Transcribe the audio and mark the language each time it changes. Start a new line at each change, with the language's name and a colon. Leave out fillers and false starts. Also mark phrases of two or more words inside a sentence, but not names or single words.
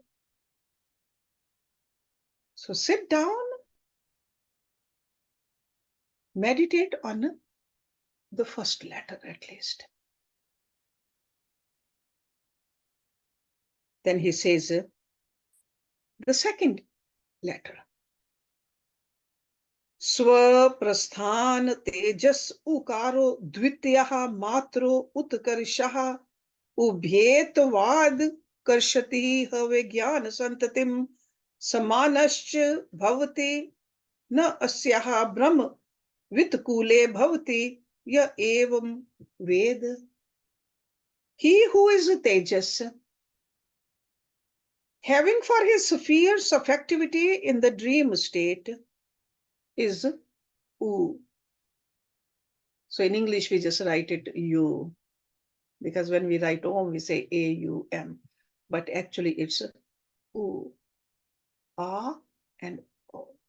English: So sit down, meditate on the first letter at least. Then he says the second letter.
Sanskrit: Swaprasthan tejas ukaro dvityaha matro utkarshaha ubhayatvad karshati havegyan santatim samanascha bhavati na asyaha brahm vitkule bhavati ya evam ved.
English: He who is a tejas, having for his spheres of activity in the dream state, is U. So in English, we just write it U, because when we write Om, we say A-U-M, but actually it's U, A and O.